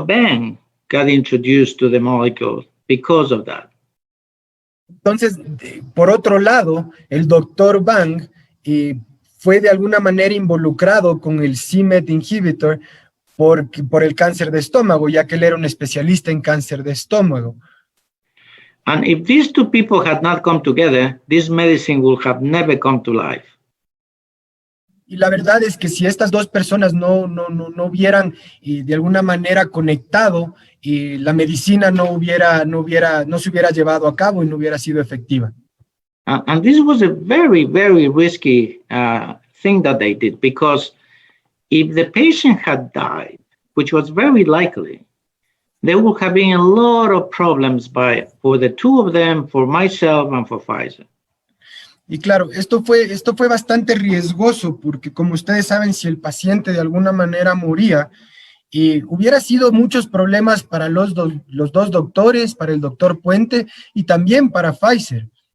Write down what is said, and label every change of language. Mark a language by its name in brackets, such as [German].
[English] Bang got introduced to the molecule because of that. [Spanish] Entonces, por otro lado, el doctor Bang fue de alguna manera involucrado con el c-Met inhibitor por el cáncer de estómago, ya que él era un especialista en cáncer de estómago. [English] And if these two people had not come together, this medicine would have never come to life. [Spanish] Y la verdad es que si estas dos personas no hubieran de alguna manera conectado, la medicina no se hubiera llevado a cabo y no hubiera sido efectiva. [English] And this was a very, very risky thing that they did, because if the patient had died, which was very likely, there would have been a lot of problems for the two of them, for myself and for Pfizer. [Spanish] Y claro, esto fue bastante riesgoso porque, como ustedes saben, si el paciente de alguna manera moría, hubiera sido muchos problemas para los dos doctores, para el doctor Puente y también para Pfizer.